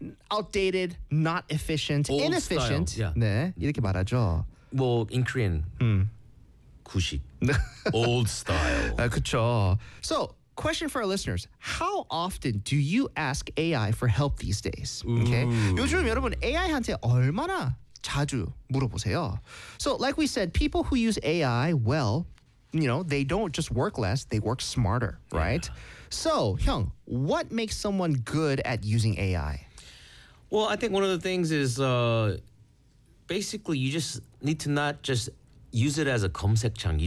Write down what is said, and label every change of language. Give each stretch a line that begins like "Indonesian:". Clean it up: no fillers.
English: outdated. Not efficient, old inefficient. Style. Yeah.
Korean: 네, 이렇게 말하죠.
English: Well, in Korean, 구식, old style.
Korean: 그쵸.
English: So, question for our listeners. How often do you ask AI for help these days? Okay. Ooh.
Korean: 요즘 여러분, AI한테 얼마나 자주 물어보세요?
English: So, like we said, people who use AI well, you know, they don't just work less, they work smarter, right? Yeah. So, Hyung, what makes someone good at using AI? Well, I think one of the things is basically you just need to not just use it as a 검색창.